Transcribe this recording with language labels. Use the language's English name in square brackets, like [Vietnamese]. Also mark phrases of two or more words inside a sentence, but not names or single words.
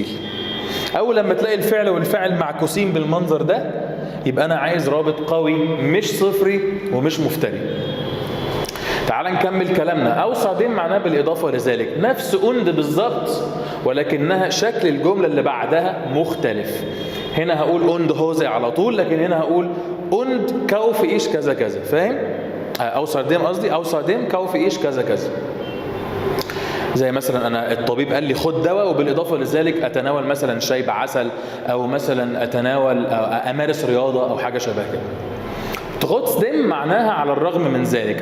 [Arabic] اول لما تلاقي الفعل والفاعل معكوسين بالمنظر ده، يبقى انا عايز رابط قوي مش صفري ومش مفتري. تعال نكمل كلامنا. اوصى معناه بالاضافه لذلك، نفس und بالظبط، ولكنها شكل الجمله اللي بعدها مختلف. هنا هقول [German] und Hose [Arabic] على طول، لكن هنا هقول [German] und kauf ich [Arabic] كذا كذا. فاهم؟ اوصى قصدي اوصى [German] kauf ich [Arabic] كذا كذا. زي مثلا انا الطبيب قال لي خد دواء، وبالاضافه لذلك اتناول مثلا شاي بعسل، او مثلا اتناول أو امارس رياضه او حاجه شبه كده. trotzdem معناها على الرغم من ذلك.